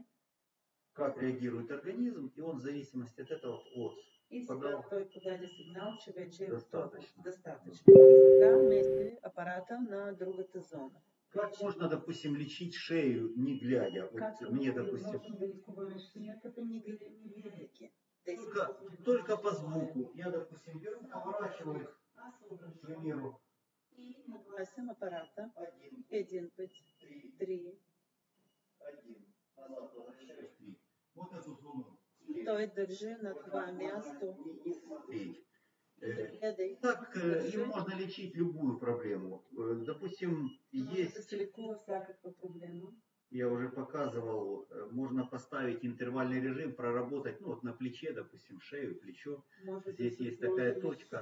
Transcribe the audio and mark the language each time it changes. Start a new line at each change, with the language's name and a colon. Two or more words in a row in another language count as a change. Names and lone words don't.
Russian: Как реагирует организм, и он в зависимости от этого
Bulgarian: И сега той подаде сигнал, че вече е достатъчно. Сега мести апарата на другата зона.
Russian: Как можно, допустим, лечить шею, не глядя? Вот мне, допустим, только по звуку. Я, допустим, беру, поворачиваю, к примеру.
Bulgarian: И нагласим аппарата. 1, 1, 5, 3.
Russian: 1. Назад возвращаюсь. 3. Вот эту зону.
Bulgarian: Той държи на това място.
Russian: Так им можно лечить любую проблему. Допустим, есть... Я уже показывал, можно поставить интервальный режим, проработать, ну вот на плече, допустим, шею, плечо. Здесь есть такая точка.